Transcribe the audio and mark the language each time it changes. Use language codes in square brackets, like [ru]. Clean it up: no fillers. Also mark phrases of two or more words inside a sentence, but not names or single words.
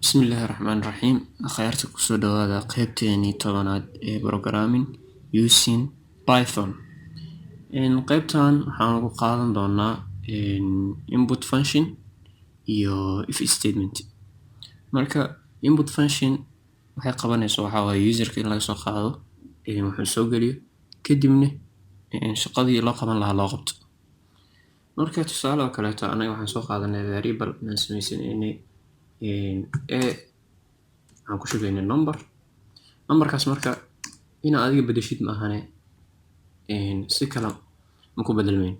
[ar] بسم الله الرحمن الرحيم. [so] Khayrta kusoo dhawaada qaybteeni tobanaad ee [en] programming using Python. [so] Qaybtan waxaan ugu qaadan doonaa [en] input function [so] iyo [en] if statement. [so] Marka [en] input function [so] waxay qabanayso waxa waaye userka in laga soo qaado wuxuu soo geliyo kadibna shaqadii loo qaban lahaa loo qabto. Marka tusaale oo kaleeto anaga waxaan soo qaadanay variable aan samaysanay waxaan ku shubaynay numberkaas marka ina adiga bedeshid ma ahane si kala ma ku bedelmayn.